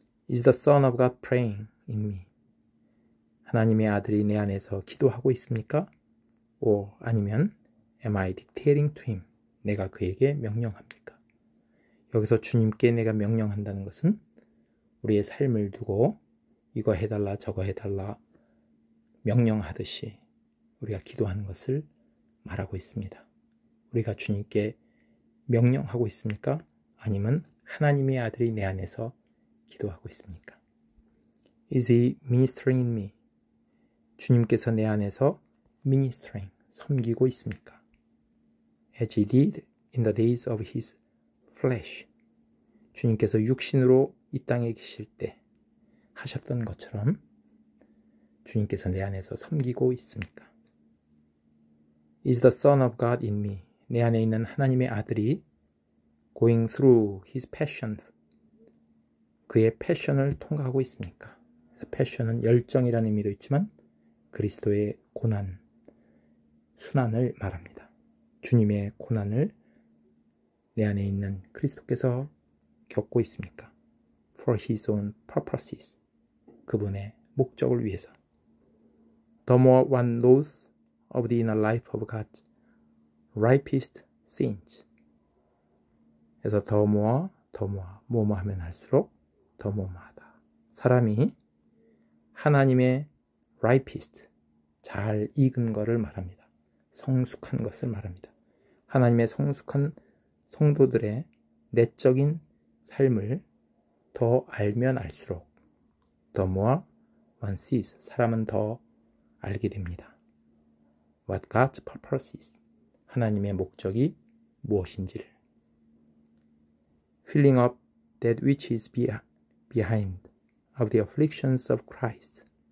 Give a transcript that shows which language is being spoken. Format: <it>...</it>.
<en>Is the Son of God praying in me?</en> <ko>하나님의 아들이 내 안에서 기도하고 있습니까?</ko> <en>or</en> <ko>아니면</ko> <en>am I dictating to him?</en> <ko>내가 그에게 명령합니까? 여기서 주님께 내가 명령한다는 것은 우리의 삶을 두고 이거 해달라 저거 해달라 명령하듯이 우리가 기도하는 것을 말하고 있습니다. 우리가 주님께 명령하고 있습니까? 아니면 하나님의 아들이 내 안에서 기도하고 있습니까?</ko> <en>Is he ministering in me?</en> <ko>주님께서 내 안에서 ministering, 섬기고 있습니까?</ko> <en>As he did in the days of his flesh.</en> <ko>주님께서 육신으로 이 땅에 계실 때 하셨던 것처럼 주님께서 내 안에서 섬기고 있습니까?</ko> <en>Is the Son of God in me?</en> <ko>내 안에 있는 하나님의 아들이</ko> <en>going through his passion.</en> <ko>그의 패션을 통과하고 있습니까? 패션은 열정이라는 의미도 있지만 그리스도의 고난, 순환을 말합니다. 주님의 고난을 내 안에 있는 그리스도께서 겪고 있습니까?</ko> <en>For his own purposes.</en> <ko>그분의 목적을 위해서.</ko> <en>The more one knows of the inner life of God's ripest saints.</en> <ko>그래서 더 모아 뭐뭐 하면 할수록 더 뭐뭐하다. 사람이 하나님의 ripest, 잘 익은 것을 말합니다. 성숙한 것을 말합니다. 하나님의 성숙한 성도들의 내적인 삶을 더 알면 알수록</ko> <en>the more one sees,</en> <ko>사람은 더 알게 됩니다.</ko> <en>What God's purpose is,</en> <ko>하나님의 목적이 무엇인지를.</ko> <en>Filling up that which is behind of the afflictions of Christ.</en>